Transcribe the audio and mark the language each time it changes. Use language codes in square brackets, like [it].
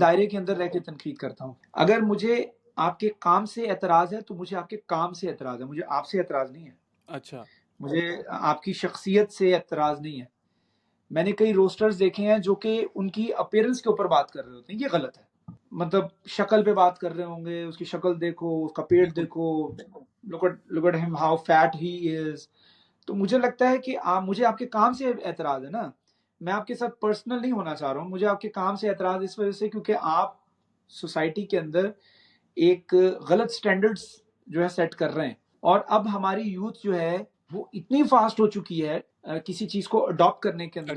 [ur] دائرے کے اندر رہ کے تنقید کرتا ہوں. اگر مجھے آپ کے کام سے اعتراض ہے تو مجھے آپ کے کام سے اعتراض ہے، مجھے آپ سے اعتراض نہیں ہے. اچھا مجھے آپ کی شخصیت سے اعتراض نہیں ہے. میں نے کئی روسٹرز دیکھے ہیں جو کہ ان کی اپیرنس کے اوپر بات کر رہے ہوتے ہیں، یہ غلط ہے. مطلب شکل پہ بات کر رہے ہوں گے، اس کی شکل دیکھو، اس کا پیٹ بالکل دیکھو، [en] look at him how fat he is. [ur] تو مجھے لگتا ہے کہ مجھے آپ کے کام سے اعتراض ہے نا. میں آپ کے ساتھ پرسنل نہیں ہونا چاہ رہا ہوں، مجھے آپ کے کام سے اعتراض اس وجہ سے کیونکہ آپ سوسائٹی کے اندر ایک غلط سٹینڈرڈز جو ہے سیٹ کر رہے ہیں. اور اب ہماری یوتھ جو ہے وہ اتنی فاسٹ ہو چکی ہے کسی چیز کو اڈاپٹ کرنے کے اندر